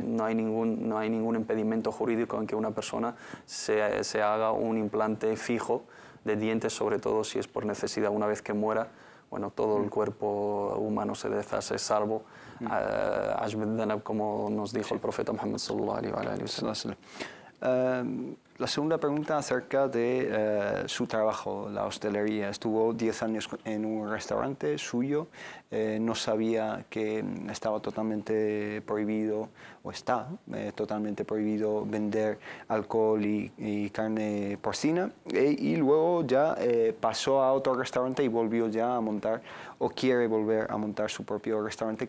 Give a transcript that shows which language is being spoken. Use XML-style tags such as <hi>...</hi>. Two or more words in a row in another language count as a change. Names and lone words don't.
<es>No hay ningún impedimento jurídico en que una persona se haga un implante fijo de dientes, sobre todo si es por necesidad. Una vez que muera, bueno, todo el cuerpo humano se deshace, salvo como nos dijo el profeta Muhammad</es> <ar>صلى الله عليه وسلم.</ar> <es>La segunda pregunta acerca de su trabajo, la hostelería. Estuvo 10 años en un restaurante suyo, no sabía que estaba totalmente prohibido, o está totalmente prohibido vender alcohol y carne porcina, y luego ya pasó a otro restaurante y volvió ya a montar, o quiere volver a montar su propio restaurante.</es>